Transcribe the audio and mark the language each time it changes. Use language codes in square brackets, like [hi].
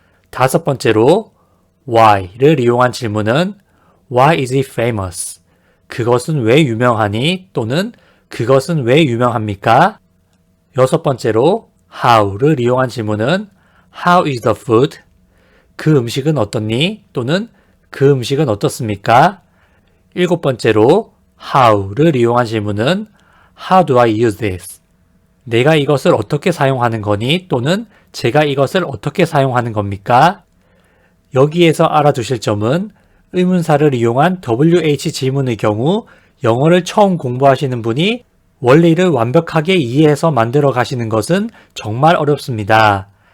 [ko] 다섯 번째로 why를 이용한 질문은 [en] Why is he famous? [ko] 그것은 왜 유명하니? 또는 그것은 왜 유명합니까? 여섯 번째로 how를 이용한 질문은 [en] How is the food? [ko] 그 음식은 어떻니? 또는 그 음식은 어떻습니까? 일곱 번째로 how를 이용한 질문은 [en] How do I use this? [ko] 내가 이것을 어떻게 사용하는 거니? 또는 제가 이것을 어떻게 사용하는 겁니까? 여기에서 알아두실 점은 의문사를 이용한 WH 질문의 경우 영어를 처음 공부하시는 분이 원리를 완벽하게 이해해서 만들어 가시는 것은 정말 어렵습니다.